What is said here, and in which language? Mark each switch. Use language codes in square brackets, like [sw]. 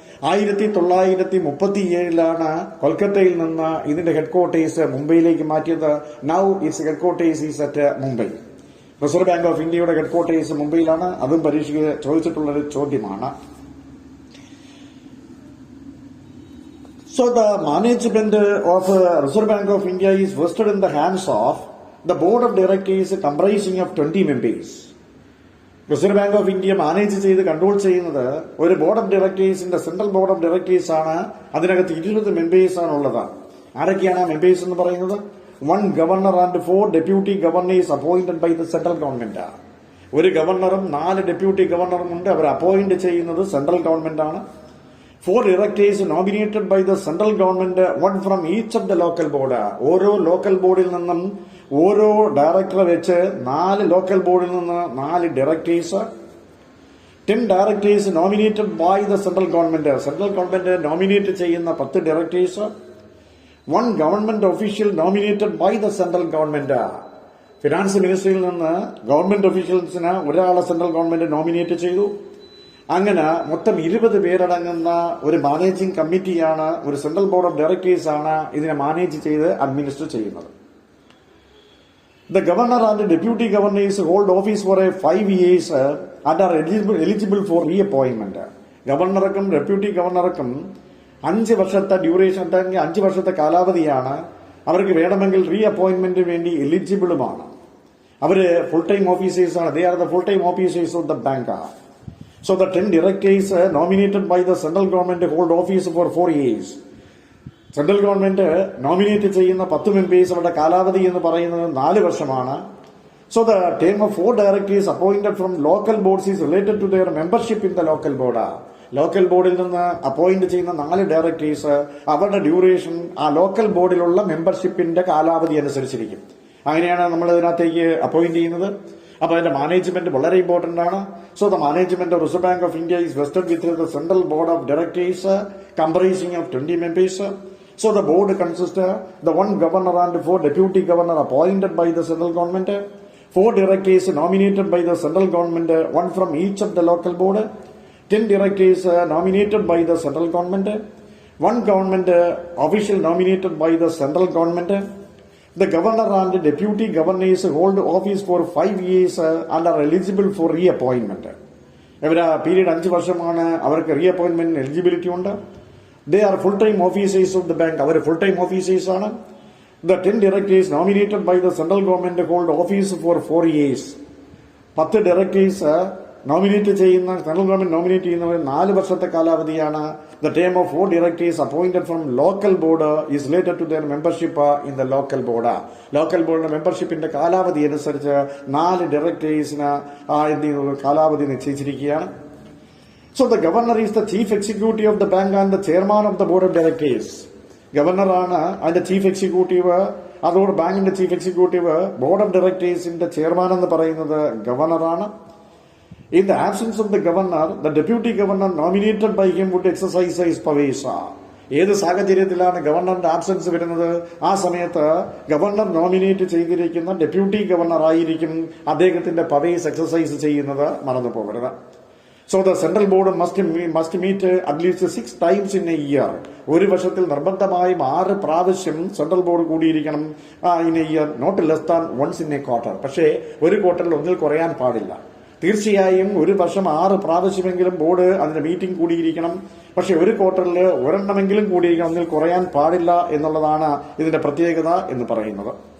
[ml] 1937 കൊൽക്കത്തയിൽ നിന്ന് ഇതിന്റെ ഹെഡ്ക്വാർട്ടേഴ്സ് മുംബൈയിലേക്ക് മാറ്റിയത്. [en] Now its headquarters is at Mumbai. [ml] Reserve bank of ഇന്ത്യയുടെ ഹെഡ്ക്വാർട്ടേഴ്സ് മുംബൈയിലാണ്. അതും പരീക്ഷയ്ക്ക് ചോദിച്ചിട്ടുള്ളൊരു ചോദ്യമാണ്. [en] So the management of Reserve Bank of India is vested in the hands of the board of directors comprising of 20 members. [ml] Reserve bank of India manage ചെയ്ത് control ചെയ്യുന്നത് ഒരു board of ഡയറക്ടേഴ്സിന്റെ central board of directors ആണ്. അതിനകത്ത് 20 members ആണ് ഉള്ളത്. ആരൊക്കെയാണ് members എന്ന് പറയുന്നത്? [en] 1 governor and 4 deputy governors appointed by the central government. [ml] ഒരു ഗവർണറും 4 ഡെപ്യൂട്ടി ഗവർണറും ഉണ്ട്. അവർ അപ്പോയിന്റ് ചെയ്യുന്നത് സെൻട്രൽ ഗവൺമെന്റ് ആണ്. [en] 4 directors nominated by the central government, 1 from each of the local board. [ml] ഓരോ ലോക്കൽ ബോർഡിൽ നിന്നും ഓരോ ഡയറക്ടറെ വെച്ച് 4 ലോക്കൽ ബോർഡിൽ നിന്ന് 4 directors. [en] 10 directors nominated by the central government. [ml] Central government nominate ചെയ്യുന്ന 10 directors. [en] 1 government official nominated by the central government. [ml] Finance മിനിസ്ട്രിയിൽ നിന്ന് ഗവൺമെന്റ് ഒഫീഷ്യൽസിന് ഒരാളെ സെൻട്രൽ ഗവൺമെന്റ് നോമിനേറ്റ് ചെയ്തു. അങ്ങനെ മൊത്തം 20 പേരടങ്ങുന്ന ഒരു മാനേജിംഗ് കമ്മിറ്റിയാണ്, ഒരു സെൻട്രൽ ബോർഡ് ഓഫ് ഡയറക്ടേഴ്സ് ആണ് ഇതിനെ മാനേജ് ചെയ്ത് അഡ്മിനിസ്റ്റർ ചെയ്യുന്നത്. [en] The governor and the deputy governors hold office for 5 years and are eligible for reappointment. [ml] ഗവർണർക്കും deputy ഗവർണർക്കും 5 വർഷത്തെ ഡ്യൂറേഷൻ, 5 വർഷത്തെ കാലാവധിയാണ്. അവർക്ക് വേണമെങ്കിൽ റീ അപ്പോയിന്റ്മെന്റിന് വേണ്ടി എലിജിബിളുമാണ്. അവര് full time ഓഫീസേഴ്സാണ്. [en] They are the full time officers of the bank. So the 10 directors nominated by the central government hold office for 4 years. [ml] Central government nominate ചെയ്യുന്ന 10 members അവരുടെ കാലാവധി എന്ന് പറയുന്നത് 4 വർഷമാണ്. [en] So the term of 4 directors appointed from local boards is related to their membership in the local board. [ml] Local ബോർഡിൽ നിന്ന് appoint ചെയ്യുന്ന 4 directors അവരുടെ ഡ്യൂറേഷൻ ആ ലോക്കൽ ബോർഡിലുള്ള മെമ്പർഷിപ്പിന്റെ കാലാവധി അനുസരിച്ചിരിക്കും. അങ്ങനെയാണ് നമ്മൾ ഇതിനകത്തേക്ക് അപ്പോയിന്റ് ചെയ്യുന്നത്. അപ്പൊ അതിന്റെ മാനേജ്മെന്റ് വളരെ ഇമ്പോർട്ടന്റ് ആണ്. [en] So the management of reserve bank of India is vested with the central board of directors comprising of 20 members. So the board consists the 1 governor and 4 deputy governor appointed by the central government, 4 directors nominated by the central government, 1 from each of the local board, 10 directors nominated by the central government, 1 government official nominated by the central government. The governor and deputy governors hold office for 5 years and are eligible for reappointment. [ml] ഇവര് period 5 വർഷമാണ്. അവർക്ക് റീഅപ്പോയിന്റ്മെന്റ് eligibility ഉണ്ട്. [en] They are full-time officers of the bank. [ml] Our [en] full-time officers [ml] ആണ്. [en] The 10 directors nominated by the central government hold office for 4 years. [ml] 10 directors nominate ചെയ്യുന്ന central government nominate ചെയ്യുന്നവർ 4 വർഷത്തെ കാലാവധിയാണ്. [en] The term of 4 directors appointed from local board is related to their membership in the local board. [ml] Local ബോർഡിന്റെ മെമ്പർഷിപ്പിന്റെ കാലാവധി അനുസരിച്ച് 4 ഡയറക്ടേഴ്സിന് കാലാവധി നിശ്ചയിച്ചിരിക്കുകയാണ്. [en] So the governor is the chief executive of the bank and the chairman of the board of directors. [ml] ഗവർണറാണ് അതിന്റെ chief executive. അതോട് ബാങ്കിന്റെ chief executive board of ഡയറക്ടേഴ്സിന്റെ chairman എന്ന് പറയുന്നത് ഗവർണറാണ്. [en] In the absence of the governor, the deputy governor nominated by him would exercise his powers. [ml] ഏത് സാഹചര്യത്തിലാണ് ഗവർണറിന്റെ absence വരുന്നത്? ആ സമയത്ത് ഗവർണർ നോമിനേറ്റ് ചെയ്തിരിക്കുന്ന ഡെപ്യൂട്ടി ഗവർണർ ആയിരിക്കും അദ്ദേഹത്തിന്റെ പവേഴ്സ് എക്സസൈസ് ചെയ്യുന്നത്. മറന്നു പോകരുത്. [en] So the central board must meet at least 6 times in a year. [ml] ഒരു വർഷത്തിൽ നിർബന്ധമായും 6 പ്രാവശ്യം central board കൂടിയിരിക്കണം. [en] In a year, not less than once in a quarter. [ml] പക്ഷേ ഒരു ക്വാർട്ടറിൽ ഒന്നിൽ കുറയാൻ പാടില്ല. തീർച്ചയായും ഒരു വർഷം 6 പ്രാവശ്യമെങ്കിലും ബോർഡ് അതിന്റെ മീറ്റിംഗ് കൂടിയിരിക്കണം. പക്ഷെ ഒരു ക്വാർട്ടറിൽ ഒരെണ്ണമെങ്കിലും കൂടിയിരിക്കണം, ഒന്നിൽ കുറയാൻ പാടില്ല എന്നുള്ളതാണ് ഇതിന്റെ പ്രത്യേകത എന്ന് പറയുന്നത്.